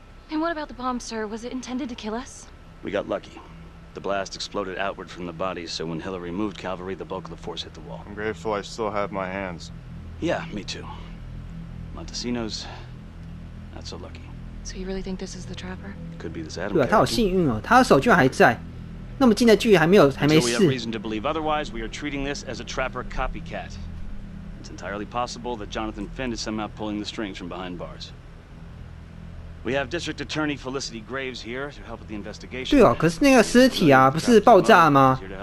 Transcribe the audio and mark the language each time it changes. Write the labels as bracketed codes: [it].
[en] And what about the bomb, sir? Was it intended to kill us? We got lucky. The blast exploded outward from the bodies, so when Hillary moved Cavalry, the bulk of the force hit the wall. I'm grateful I still have my hands. Yeah, me too. Montesino's not so lucky. So you really think this is the trapper? Could be this Adam. [zh] 对啊，他好幸运哦，他的手居然还在，那么近的距离还没 [en] Until we have [zh] 事。 [en] reason to believe otherwise, we are treating this as a trapper copycat. It's entirely possible that Jonathan Finn is somehow pulling the strings from behind bars. We have District Attorney Felicity Graves here to help with the investigation. [zh] 对哦，可是那个尸体啊，不是爆炸吗？